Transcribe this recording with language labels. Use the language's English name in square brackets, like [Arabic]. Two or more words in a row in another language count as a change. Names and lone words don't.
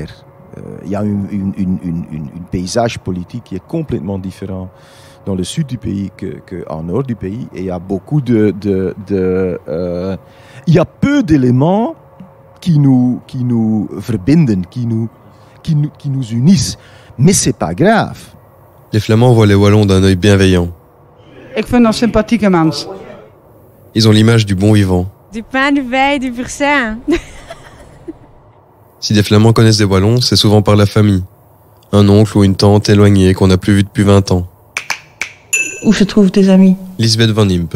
[French] Il y a un paysage politique qui est complètement différent dans le sud du pays qu'en nord du pays. Et il y a beaucoup il y a peu d'éléments qui nous verbinden, qui nous unissent. Mais c'est pas grave. Les Flamands voient les Wallons d'un œil bienveillant. [Dutch] Ik vind dat sympathieke mens. [French] Ils ont l'image du bon vivant. Du pain, du vin, du pourcent. Si des Flamands connaissent des Wallons, c'est souvent par la famille. Un oncle ou une tante éloignée qu'on n'a plus vu depuis 20 ans. Où se trouvent tes amis? Lisbeth Van Impe.